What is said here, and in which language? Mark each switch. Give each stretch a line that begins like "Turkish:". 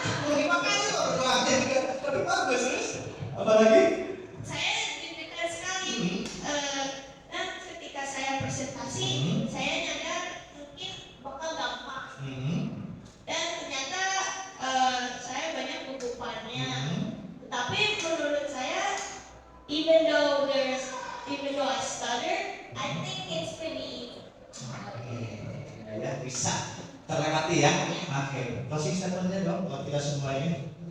Indonesian: Terima kasih loh, doanya juga lebih bagus. Apa lagi? Saya deg-degan sekali. Dan ketika saya presentasi, saya nyadar mungkin bakal gampang. Dan ternyata saya banyak kebutuhannya. Tapi menurut saya,
English: even though I stutter, I think it's pretty easy.
Indonesian: Ya, bisa terlewati ya. Oke, closing statementnya dong buat kita semuanya.